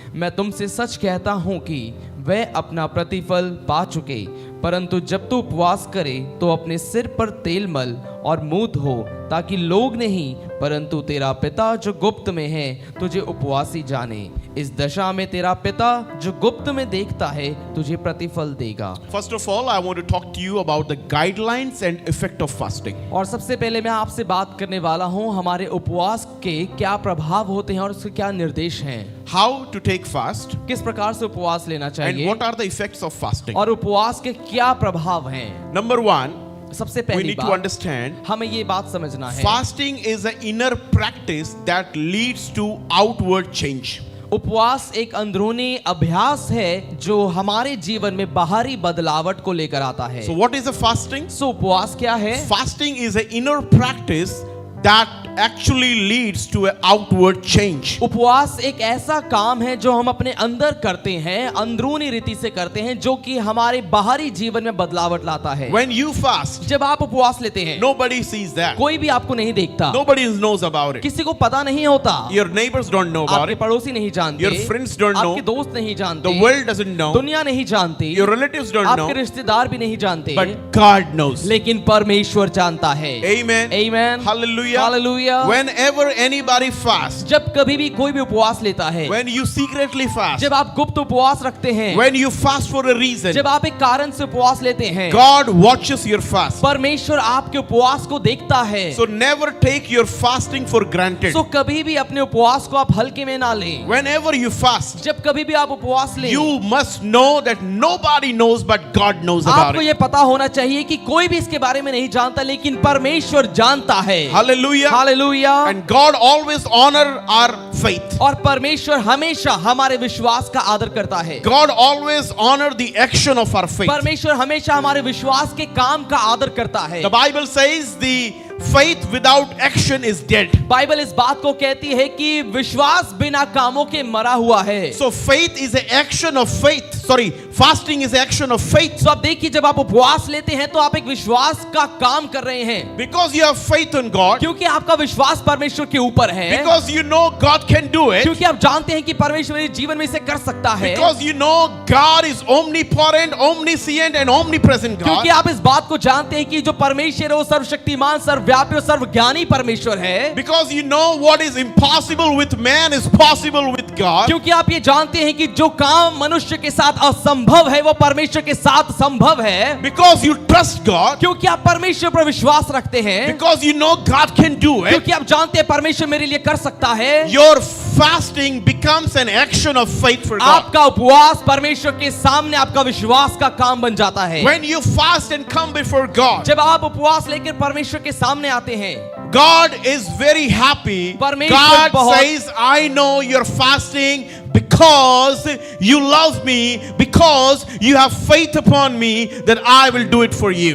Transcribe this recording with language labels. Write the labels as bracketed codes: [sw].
[hi] मैं तुमसे सच कहता हूं कि वे अपना प्रतिफल पा चुके। परंतु जब तू उपवास करे तो अपने सिर पर तेल मल और मुंह धो, ताकि लोग नहीं परंतु तेरा पिता जो गुप्त में है तुझे उपवासी जाने। इस दशा में तेरा पिता जो गुप्त में देखता है तुझे प्रतिफल देगा। [en] First of all, I want to talk to you about the guidelines and effect of fasting. [hi] और सबसे पहले मैं आपसे बात करने वाला हूं हमारे उपवास के क्या प्रभाव होते हैं और उसके क्या निर्देश हैं। [en] How to take fast [hi] किस प्रकार से उपवास लेना [en] and [hi] चाहिए [en] what are the effects of fasting. [hi] और उपवास के क्या प्रभाव हैं। [en] Number 1, [hi] सबसे [en] we [hi] पहली [en] need to [hi] बात [en] understand [hi] हमें ये बात समझना है, [en] fasting is an inner practice that leads to outward change. [hi] उपवास एक अंदरूनी अभ्यास है जो हमारे जीवन में बाहरी बदलावट को लेकर आता है। [en] So what is a fasting? [hi] सो उपवास क्या है? [en] Fasting is an inner practice that actually leads to an outward change. [hi] उपवास एक ऐसा काम है जो हम अपने अंदर करते हैं, अंदरूनी रीति से करते हैं, जो कि हमारे बाहरी जीवन में बदलावट लाता है। [en] When you fast, [hi] जब आप उपवास लेते हैं [en] nobody sees that. [hi] कोई भी आपको नहीं देखता, [en] Nobody knows about it. [hi] किसी को पता नहीं होता, [en] Your neighbors don't know about [hi] आपके [en] it. [hi] पड़ोसी नहीं जानते, [en] Your friends don't know. [hi] आपके दोस्त नहीं जानते, [en] The world doesn't know. [hi] दुनिया नहीं जानती, [en] Your relatives don't [hi] आपके [en] know. [hi] रिश्तेदार भी नहीं जानते, [en] But God knows. [hi] लेकिन परमेश्वर जानता है। [en] Amen. Amen. Hallelujah. Hallelujah. Whenever anybody fasts, [hi] जब कभी भी कोई भी उपवास लेता है, [en] when you secretly fast, [hi] जब आप गुप्त उपवास रखते हैं, [en] when you fast for a reason, [hi] जब आप एक कारण से उपवास लेते हैं, [en] God watches your fast. [hi] परमेश्वर आपके उपवास को देखता है। [en] So never take your fasting for granted. [hi] सो कभी भी अपने उपवास को आप हल्के में ना लें। [en] Whenever you fast, [hi] जब कभी भी आप उपवास लें, [en] you must know that nobody knows but God knows about [hi] आपको [en] it. [hi] ये पता होना चाहिए कि कोई भी इसके बारे में नहीं जानता, लेकिन परमेश्वर जानता है। [en] Hallelujah. [hi] Hallelujah. [en] And God always honor our faith. [hi] और परमेश्वर हमेशा हमारे विश्वास का आदर करता है। [en] God always honor the action of our faith. [hi] परमेश्वर हमेशा हमारे विश्वास के काम का आदर करता है। [en] The Bible says the faith without action is dead. [hi] Bible इस बात को कहती है कि विश्वास बिना कामों के मरा हुआ है। [en] So faith is an action of faith. Sorry, fasting is an action of faith. [hi] तो अब देखिए, जब आप उपवास लेते हैं तो आप एक विश्वास का काम कर रहे हैं, [en] Because you have faith in God. [hi] क्योंकि आपका विश्वास परमेश्वर के ऊपर है, [en] Because you know God can do it. [hi] क्योंकि आप जानते हैं कि परमेश्वर मेरे जीवन में इसे कर सकता है, [en] Because you know God is omnipotent, omniscient and omnipresent [hi] क्योंकि [en] God. [hi] आप इस बात को जानते हैं कि जो परमेश्वर है वो सर्वशक्तिमान, सर्वव्यापी और सर्वज्ञानी परमेश्वर है। [en] Because you know what is impossible with man is possible with God. [hi] क्योंकि आप ये जानते हैं कि जो काम मनुष्य के साथ असंभव है वो परमेश्वर के साथ संभव है। [en] Because you trust God. [hi] क्योंकि आप परमेश्वर पर विश्वास रखते हैं, [en] Because you know God can do it. [hi] क्योंकि आप जानते हैं परमेश्वर मेरे लिए कर सकता है। [en] Your fasting becomes an action of faith for God. [hi] आपका उपवास परमेश्वर के सामने आपका विश्वास का काम बन जाता है। [en] When you fast and come before God, [hi] जब आप उपवास लेकर परमेश्वर के सामने आते हैं, [en] God is very happy. [hi] परमेश्वर [en] God [hi] बहुत- [en] says, I know you're fasting because you love me, because you have faith upon me that I will do it for you.